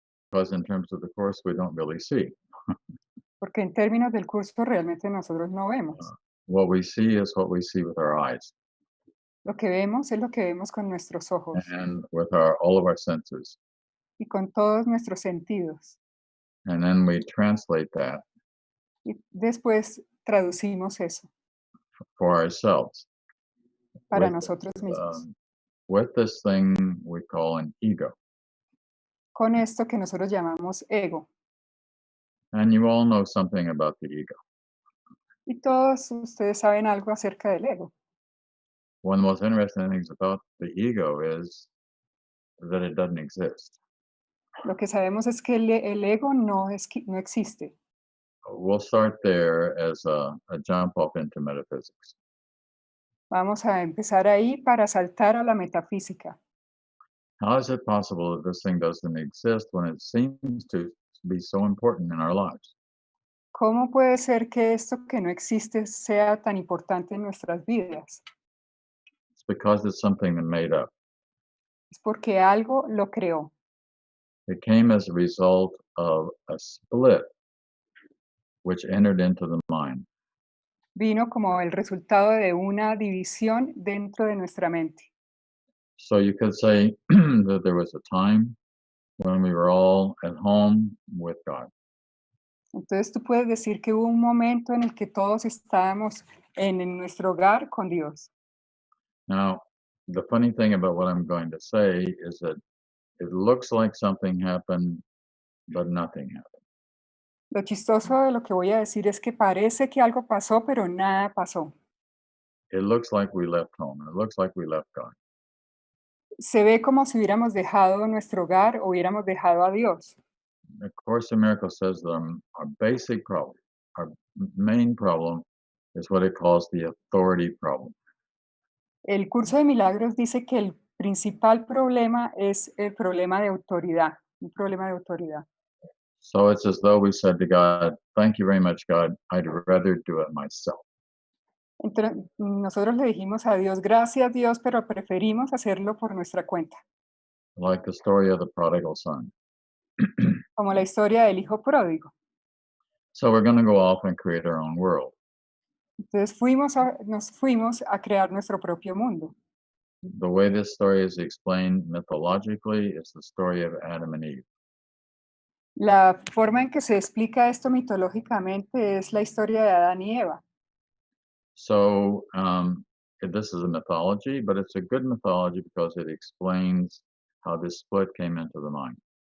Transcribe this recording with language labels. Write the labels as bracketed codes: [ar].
[en] because in terms of the course, we don't really see. [es] porque en términos del curso realmente nosotros no Uh, vemos. [en] what we see is what we see with our eyes [es] Lo que vemos es lo que vemos con nuestros ojos [en] and with our all of our senses, [es] y con todos nuestros sentidos. [en] and then we translate that [es] Y después traducimos eso [en] for ourselves [es] para [en] with [es] nosotros mismos, [en] um, with this thing we call an ego. [es] con esto que nosotros llamamos ego. [en] And you all know something about the ego. [es] Y todos ustedes saben algo acerca del ego. [en] One of the most interesting things about the ego is that it doesn't exist. [es] Lo que sabemos es que el ego no existe. [en] We'll start there as a jump off into metaphysics. [es] Vamos a empezar ahí para saltar a la metafísica. [en] How is it possible that this thing doesn't exist when it seems to be so important in our lives? [es] ¿Cómo puede ser que esto que no existe sea tan importante en nuestras vidas? [en] It's because it's something that made up. [es] Es porque algo lo creó. [en] It came as a result of a split which entered into the mind. [es] Vino como el resultado de una división dentro de nuestra mente. [en] So you could say that there was a time when we were all at home with God. [es] Entonces tú puedes decir que hubo un momento en el que todos estábamos en nuestro hogar con Dios. [en] Now, the funny thing about what I'm going to say is that it looks like something happened, but nothing happened. [es] Lo chistoso de lo que voy a decir es que parece que algo pasó, pero nada pasó. [en] It looks like we left home. It looks like we left God. [es] Se ve como si hubiéramos dejado nuestro hogar o hubiéramos dejado a Dios. [en] The Course in Miracles says that our basic problem, our main problem, is what it calls the authority problem. [es] El curso de milagros dice que el principal problema es el problema de autoridad, un problema de autoridad. [en] So it's as though we said to God, "Thank you very much, God. I'd rather do it myself." [es] Nosotros le dijimos a Dios, gracias Dios, pero preferimos hacerlo por nuestra cuenta, [en] Like the story of the prodigal son. [es] como la historia del hijo pródigo. [en] So we're going to go off and create our own world. [es] Entonces nos fuimos a crear nuestro propio mundo. [en] The way this story is explained mythologically is the story of Adam and Eve. [es] La forma en que se explica esto mitológicamente es la historia de Adán y Eva. [en] So this is a mythology, but it's a good mythology because it explains how this split came into the mind.